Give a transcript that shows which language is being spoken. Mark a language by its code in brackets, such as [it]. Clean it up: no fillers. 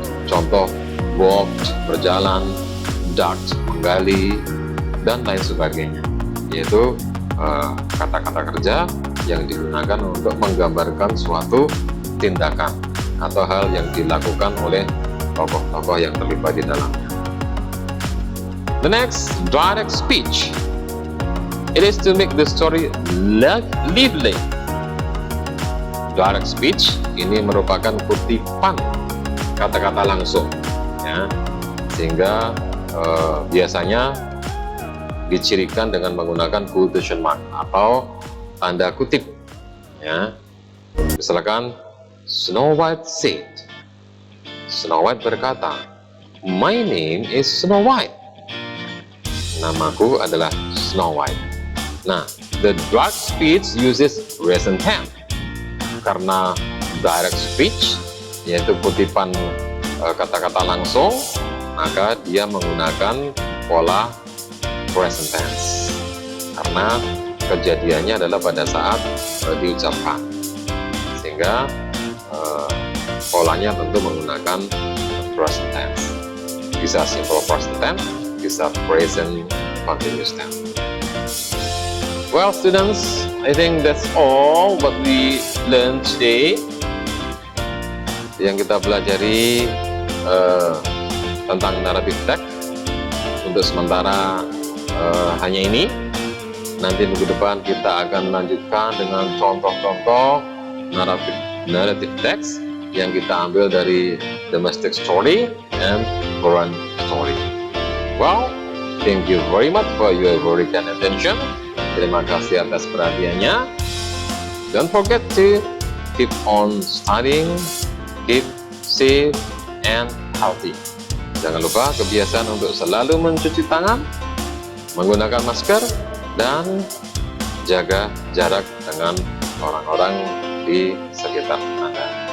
[id] Contoh, walked, berjalan, dug, menggali, dan lain sebagainya, yaitu kata-kata kerja yang digunakan untuk menggambarkan suatu tindakan atau hal yang dilakukan oleh tokoh-tokoh yang terlibat di dalamnya. [en] The next, direct speech. It is to make the story lively. [id] Direct speech ini merupakan kutipan kata-kata langsung, ya, sehingga biasanya dicirikan dengan menggunakan quotation mark atau tanda kutip, ya. Misalkan [en] Snow White said, [id] Snow White berkata, [en] my name is Snow White. [id] Namaku adalah Snow White. [en] Nah, the direct speech uses present tense. [id] Karena direct speech, yaitu kutipan kata-kata langsung, maka dia menggunakan pola present tense. Karena kejadiannya adalah pada saat diucapkan. Sehingga polanya tentu menggunakan present tense. Bisa simple present tense, bisa present continuous tense. [en] Well, students, I think that's all what we learned today. [id] Yang kita pelajari tentang narrative text. Untuk sementara hanya ini. Nanti minggu depan kita akan melanjutkan dengan contoh-contoh narrative text yang kita ambil dari [en] domestic story and foreign story. Well, thank you very much for your very kind attention. [id] Terima kasih atas perhatiannya. [en] Don't forget to keep on studying, keep safe and healthy. [id] Jangan lupa kebiasaan untuk selalu mencuci tangan, menggunakan masker, dan jaga jarak dengan orang-orang di sekitar Anda.